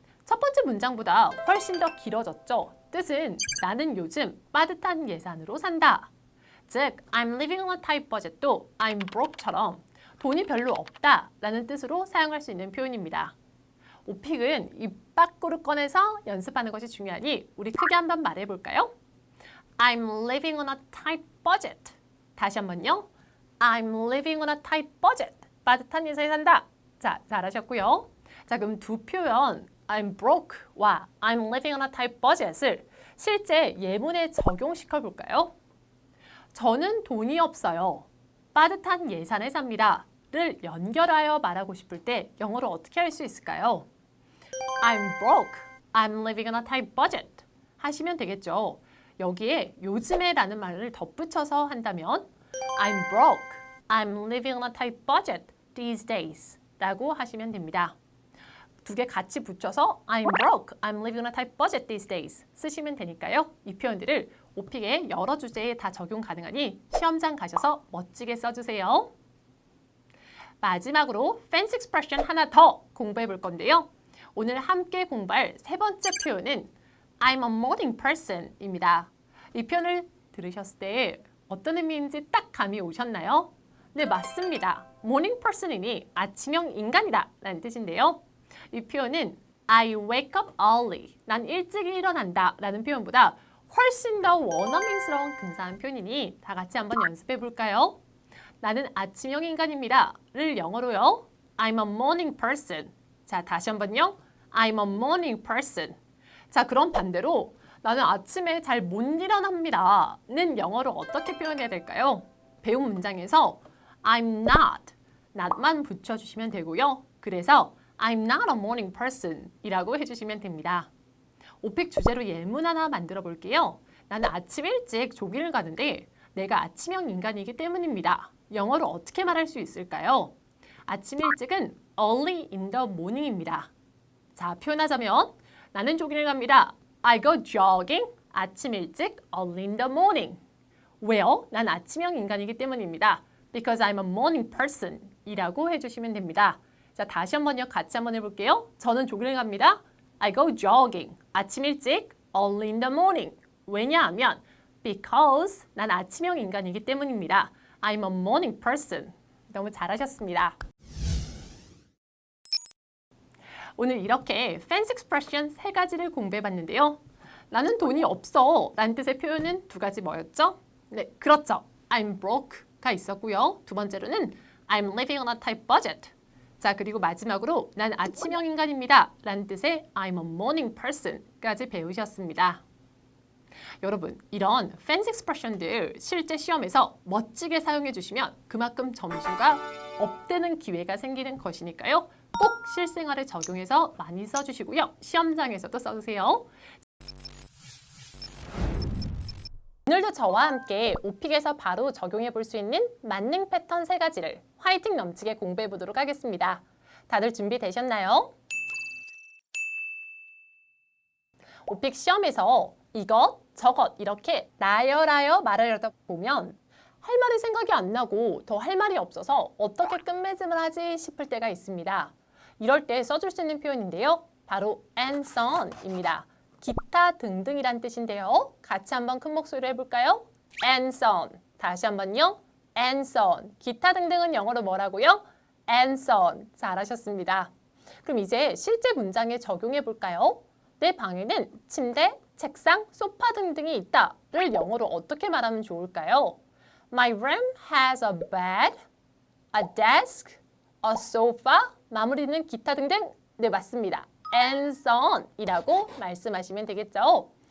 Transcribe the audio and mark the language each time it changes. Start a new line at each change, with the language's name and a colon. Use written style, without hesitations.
Korean: 첫 번째 문장보다 훨씬 더 길어졌죠. 뜻은 나는 요즘 빠듯한 예산으로 산다. 즉,
English: I'm living on a tight budget
Korean: 도
English: I'm broke
Korean: 처럼 돈이 별로 없다 라는 뜻으로 사용할 수 있는 표현입니다. 오픽은 입 밖으로 꺼내서 연습하는 것이 중요하니 우리 크게 한번 말해볼까요?
English: I'm living on a tight budget.
Korean: 다시 한번요.
English: I'm living on a tight budget.
Korean: 빠듯한 예산에 산다. 자, 잘하셨고요. 자, 그럼 두 표현
English: I'm broke
Korean: 와
English: I'm living on a tight budget
Korean: 을 실제 예문에 적용시켜 볼까요? 저는 돈이 없어요. 빠듯한 예산에 삽니다. 를 연결하여 말하고 싶을 때 영어로 어떻게 할 수 있을까요?
English: I'm broke. I'm living on a tight budget.
Korean: 하시면 되겠죠. 여기에 요즘에 라는 말을 덧붙여서 한다면
English: I'm broke. I'm living on a tight budget these days
Korean: 라고 하시면 됩니다. 두 개 같이 붙여서
English: I'm broke. I'm living on a tight budget these days
Korean: 쓰시면 되니까요. 이 표현들을 오픽의 여러 주제에 다 적용 가능하니 시험장 가셔서 멋지게 써주세요. 마지막으로 fancy expression 하나 더 공부해 볼 건데요. 오늘 함께 공부할 세 번째 표현은
English: I'm a morning person
Korean: 입니다. 이 표현을 들으셨을 때 어떤 의미인지 딱 감이 오셨나요? 네, 맞습니다. morning person이니 아침형 인간이다 라는 뜻인데요. 이 표현은
English: I wake up early,
Korean: 난 일찍 일어난다 라는 표현보다 훨씬 더 원어민스러운 근사한 표현이니 다 같이 한번 연습해 볼까요? 나는 아침형 인간입니다 를 영어로요.
English: I'm a morning person.
Korean: 자, 다시 한번요.
English: I'm a morning person.
Korean: 자, 그럼 반대로 나는 아침에 잘 못 일어납니다 는 영어로 어떻게 표현해야 될까요? 배운 문장에서 I'm not, not만 붙여주시면 되고요. 그래서
English: I'm not a morning person
Korean: 이라고 해주시면 됩니다. 오픽 주제로 예문 하나 만들어 볼게요. 나는 아침 일찍 조기를 가는데 내가 아침형 인간이기 때문입니다. 영어로 어떻게 말할 수 있을까요? 아침 일찍은
English: early in the morning
Korean: 입니다. 자, 표현하자면 나는 조기를 갑니다.
English: I go jogging
Korean: 아침 일찍
English: early in the morning.
Korean: 왜요? 난 아침형 인간이기 때문입니다.
English: Because I'm a morning person
Korean: 이라고 해주시면 됩니다. 자, 다시 한번요. 같이 한번 해볼게요. 저는 조기를 갑니다.
English: I go jogging.
Korean: 아침 일찍
English: early in the morning.
Korean: 왜냐하면 because 난 아침형 인간이기 때문입니다.
English: I'm a morning person.
Korean: 너무 잘하셨습니다. 오늘 이렇게 fancy expression 세 가지를 공부해봤는데요. 나는 돈이 없어 라는 뜻의 표현은 두 가지 뭐였죠? 네, 그렇죠.
English: I'm broke
Korean: 가 있었고요. 두 번째로는
English: I'm living on a tight budget.
Korean: 자, 그리고 마지막으로 난 아침형 인간입니다 라는 뜻의
English: I'm a morning person
Korean: 까지 배우셨습니다. 여러분, 이런 fancy expression들 실제 시험에서 멋지게 사용해 주시면 그만큼 점수가 업되는 기회가 생기는 것이니까요. 꼭 실생활에 적용해서 많이 써주시고요. 시험장에서도 써주세요. 오늘도 저와 함께 오픽에서 바로 적용해 볼 수 있는 만능 패턴 세 가지를 화이팅 넘치게 공부해 보도록 하겠습니다. 다들 준비되셨나요? 오픽 시험에서 이것, 저것 이렇게 나열하여 말하려다 보면 할 말이 생각이 안 나고 더 할 말이 없어서 어떻게 끝맺음을 하지 싶을 때가 있습니다. 이럴 때 써줄 수 있는 표현인데요. 바로 and so on입니다. 기타 등등이란 뜻인데요. 같이 한번 큰 목소리로 해볼까요?
English: and so on.
Korean: 다시 한번요.
English: and so on.
Korean: 기타 등등은 영어로 뭐라고요?
English: and so on.
Korean: 잘하셨습니다. 그럼 이제 실제 문장에 적용해 볼까요? 내 방에는 침대, 책상, 소파 등등이 있다를 영어로 어떻게 말하면 좋을까요?
English: My room has a bed, a desk, a sofa.
Korean: 마무리는 기타 등등. 네, 맞습니다.
English: and so on
Korean: 이라고 말씀하시면 되겠죠.